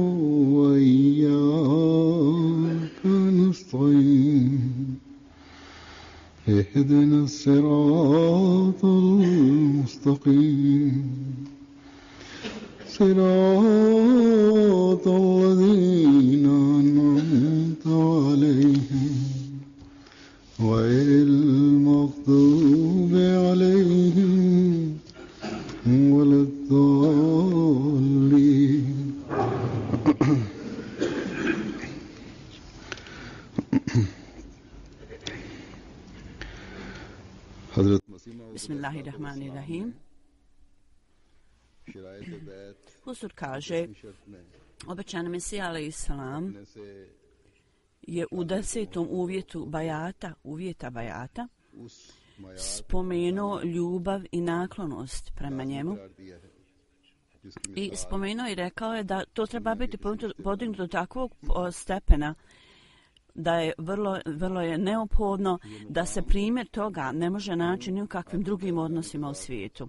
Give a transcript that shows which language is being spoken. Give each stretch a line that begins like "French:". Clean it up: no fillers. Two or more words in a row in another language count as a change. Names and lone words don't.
Arabic: وإياك نستعين اهدنا الصراط المستقيم صراط الذين أنعمت عليهم غير المغضوب عليهم ولا الضالين Bismillahirrahmanirrahim.
Bosnian: Huzur kaže, obećani Mesija
Arabic: عليه السلام
Bosnian: je u 10. uvjeta bajata, spomenuo ljubav i naklonost prema njemu i spomenuo i rekao je da to treba biti podignuto do takvog stepena da je vrlo je neophodno da se primjer toga ne može naći ni u kakvim drugim odnosima u svijetu.